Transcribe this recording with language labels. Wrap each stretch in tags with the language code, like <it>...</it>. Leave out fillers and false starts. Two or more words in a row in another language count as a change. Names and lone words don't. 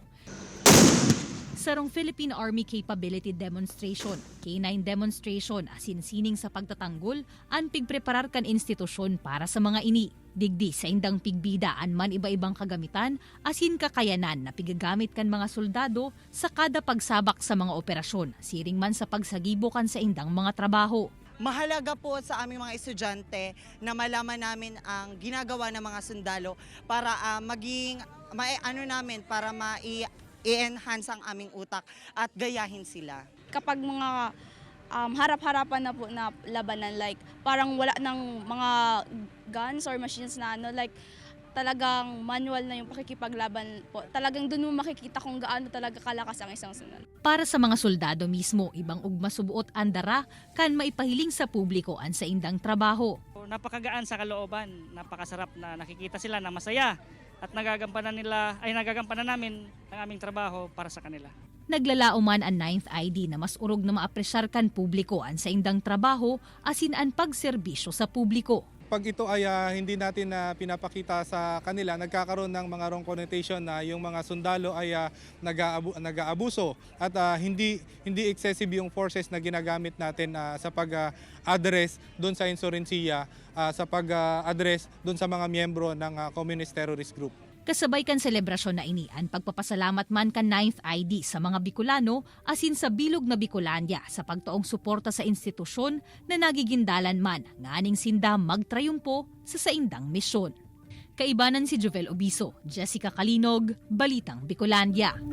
<bik>Sarong</bik> <en>Philippine Army Capability Demonstration, K9 Demonstration</en> <bik>asin sining sa pagtatanggol, ang pigpreparar kan institusyon para sa mga ini. Digdi sa indang pigbidaan man iba-ibang kagamitan asin kakayanan na pigagamit kan mga soldado sa kada pagsabak sa mga operasyon, siring man sa pagsagibokan sa indang mga trabaho.</bik> <tl>Mahalaga po sa aming mga estudyante na malaman namin ang ginagawa ng mga sundalo para para i-enhance ang aming utak at gayahin sila. Kapag mga harap-harapan na po na labanan, like parang wala ng mga</tl> <en>guns or machines</en> <tl>na like talagang manual na yung pakikipaglaban po. Talagang doon mo makikita kung gaano talaga kalakas ang isang sunod.</tl> <bik>Para sa mga soldado mismo, ibang ugma subuot andara kan maipahiling sa publiko ang sa indang trabaho.</bik> <tl>Napakagaan sa kalooban, napakasarap na nakikita sila na masaya at nagagampanan namin ang aming trabaho para sa kanila.</tl> <bik>Naglalao man ang 9th ID na mas urog na maapresyar kan publiko ang sa indang trabaho asin ang pagserbisyo sa publiko.</bik> <tl>Pag ito ay hindi natin pinapakita sa kanila, nagkakaroon ng mga</tl> <en>wrong connotation</en> <tl>na yung mga sundalo ay nag-aabuso at hindi excessive yung forces na ginagamit natin sa pag-address doon sa insurensiya, sa pag-address doon sa mga miyembro ng</tl> <en>communist terrorist group.</en> <bik>Kasabay kan selebrasyon na ini ang pagpapasalamat man kan 9th ID sa mga Bicolano asin sa bilog na Bicolandia sa pagtuong suporta sa institusyon na nagigindalan man nganing sinda magtrayumpo sa saindang misyon. Kaibanan si Jovel Obiso, Jessica Kalinog, Balitang Bicolandia.</bik>